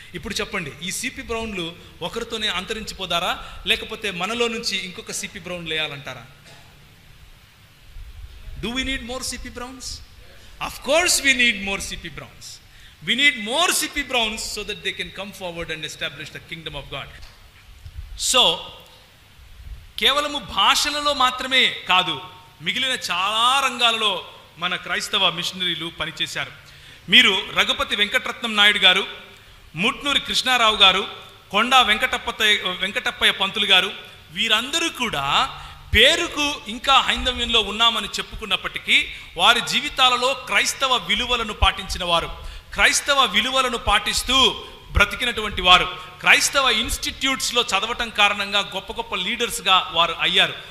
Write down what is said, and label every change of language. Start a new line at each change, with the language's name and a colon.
Telugu: ఇప్పుడు చెప్పండి, ఈ సిపి బ్రౌన్లు ఒకరితోనే అంతరించిపోదారా, లేకపోతే మనలో నుంచి ఇంకొక CP brown లేయాలంటారా?
English: Do we need more C.P. Browns? Of course we need more C.P. Browns. We need more C.P. Browns so that they can come forward and establish the kingdom of God.
Telugu: So, కేవలము భాషలలో మాత్రమే కాదు, మిగిలిన చాలా రంగాలలో మన క్రైస్తవ మిషనరీలు పనిచేశారు. మీరు రఘుపతి వెంకటరత్నం నాయుడు గారు, ముట్నూరి కృష్ణారావు గారు, కొండా వెంకటప్పయ్య పంతులు గారు, వీరందరూ కూడా పేరుకు ఇంకా హైందవ్యంలో ఉన్నామని చెప్పుకున్నప్పటికీ వారి జీవితాలలో క్రైస్తవ విలువలను పాటించిన వారు, క్రైస్తవ విలువలను పాటిస్తూ బ్రతికినటువంటి వారు, క్రైస్తవ ఇన్స్టిట్యూట్స్లో చదవటం కారణంగా గొప్ప గొప్ప లీడర్స్గా వారు అయ్యారు.